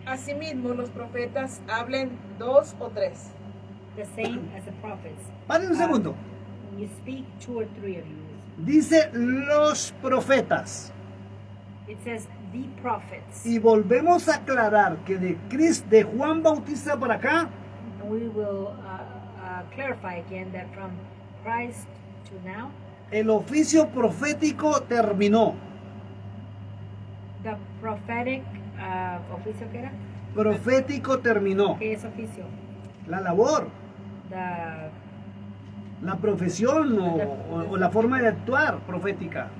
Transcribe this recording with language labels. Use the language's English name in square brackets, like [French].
[Spanish] Asimismo, los profetas hablen 2 o 3. [English] The same as the prophets. [Spanish] Paren un segundo. [English] When you speak, 2 or 3 of you. [Spanish] Dice los profetas. [English] It says the prophets. [Spanish] Y volvemos a aclarar que de Juan Bautista para acá, [English] And we will clarify again that from Christ to now, [Spanish] el oficio profético terminó. [English] the prophetic [Spanish] oficio que era? Profético terminó. ¿Qué es oficio? La labor, [English] The [Spanish] la profesión o la forma de actuar profética.